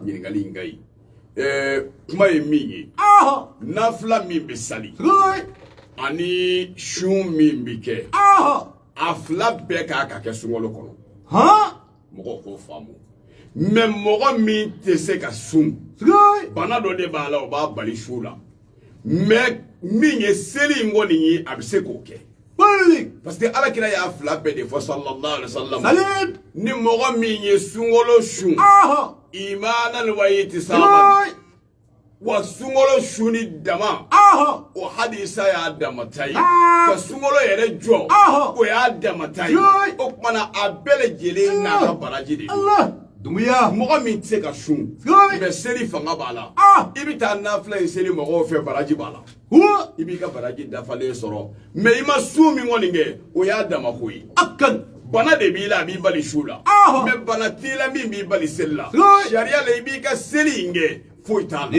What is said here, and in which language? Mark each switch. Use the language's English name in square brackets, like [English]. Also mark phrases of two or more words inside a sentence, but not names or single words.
[Bambara] ɲininkali in ka ɲi kuma ye min ye nafila min bɛ sali ani sun min bɛ kɛ a fila bɛɛ k'a ka kɛ sunkalo kɔnɔ mɔgɔw k'o faamu mais mɔgɔ min tɛ se ka sun bana dɔ de b'a la o b'a bali su la mais min ye seli in kɔni ye a bɛ se k'o kɛ [French] parce que [Bambara] alakira y'a fila bɛɛ de fɔ [Arabic] صلى الله عليه وسلم [Bambara] ni mɔgɔ min ye sunkalo sun [Arabic] إيمانا واحتسابا [Bambara] wa sunkalo sunni dama o hadisa y'a damata ye ka sunkalo yɛrɛ jɔ o y'a damata ye o kumana a bɛɛ lajɛlen n'a ka baraji de dumuya mɔgɔ min tɛ se ka sun mais seli fanga b'a la i bɛ taa nafila in seli mɔgɔw fɛ baraji b'a la i b'i ka baraji dafalen sɔrɔ mais i ma sun min kɔni kɛ o y'a damako ye bana de b'i la a b'i bali su la mais bana t'i la min b'i bali seli la sariya la i b'i ka seli in kɛ foyi t'a la